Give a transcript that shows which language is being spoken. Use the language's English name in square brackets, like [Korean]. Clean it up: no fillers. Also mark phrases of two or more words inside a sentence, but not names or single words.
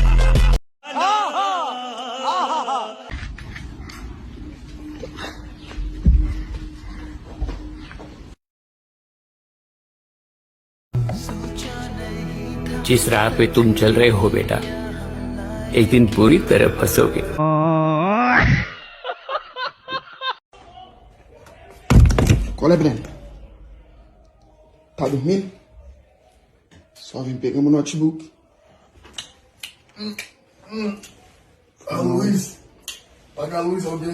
[Hindi] जिस राह पे तुम चल रहे हो बेटा, एक दिन पूरी तरह फंसोगे। [Portuguese] Qual é, Breno? Tá dormindo? Só vim pegar meu notebook. A luz. Apaga a luz, alguém.